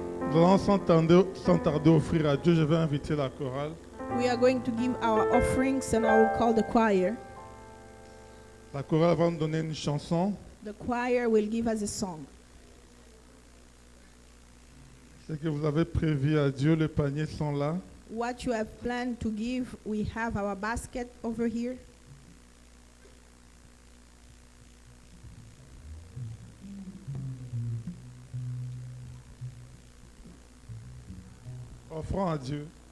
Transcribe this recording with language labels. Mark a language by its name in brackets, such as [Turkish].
[French] Nous allons sans tarder offrir à Dieu. Je vais inviter la chorale. [English] We are going to give our offerings and I will call the choir. [French] La chorale va nous donner une chanson. [English] The choir will give us a song. [French] Ce que vous avez prévu à Dieu, les paniers sont là. [English] What you have planned to give, we have our basket over here. [French] Offrons à Dieu.